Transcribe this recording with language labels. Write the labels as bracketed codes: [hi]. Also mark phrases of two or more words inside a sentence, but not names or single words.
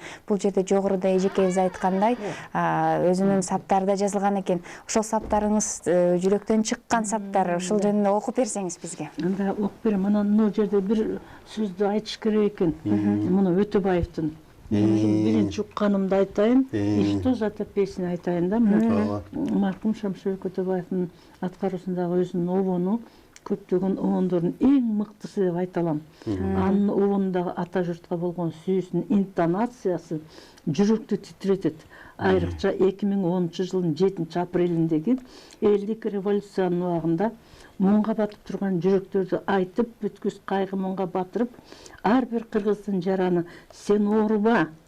[ky] Бул жерде жогоруда эжекебиз айткандай, өзүнүн саптарында жазылган экен. Ошол саптарыңыз жүрөктөн чыккан саптар, ушул жөнүндө окуп берсеңиз бизге. Анда окуп берем. Анан бул жерде бир сөздү айтыш керек экен. Муну Өтөбаевдин биринчи укканымды айтайын, [ru] и что за песня [ky] айтайын да. Маркум Шамшыбек Өтөбаевдин аткаруусундагы өзүнүн обону көптөгөн обондордун эң мыктысы деп айта алам. Анын обонундагы ата журтка болгон сүйүүсүнүн интонациясы жүрөктү титиретет. Айрыкча 2010-жылдын 7-апрелиндеги элдик революциянын убагында муңга батып турган жүрөктөрдү айтып, бүткүс кайгы муңга батырып, ар бир кыргыздын жараны сен ооруба.